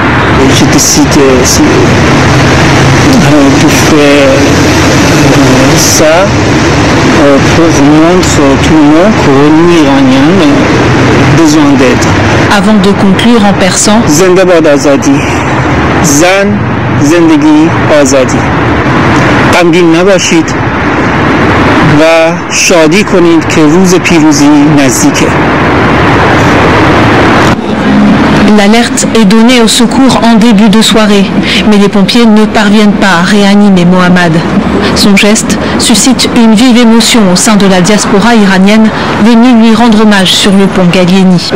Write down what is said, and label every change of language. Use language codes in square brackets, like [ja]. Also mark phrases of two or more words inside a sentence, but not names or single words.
[fr] Et je décide de faire ça pour montrer à tout le monde que nous Iraniens avons besoin d'aide. Avant de conclure en persan, [fa] زنده‌باد آزادی، زن زندگی آزادی. غمگین نباشید و شادی کنید که روز پیروزی نزدیکه. [fr] L'alerte est donnée au secours en début de soirée, mais les pompiers ne parviennent pas à réanimer Mohamed. Son geste suscite une vive émotion au sein de la diaspora iranienne venue lui rendre hommage sur le pont Gallieni.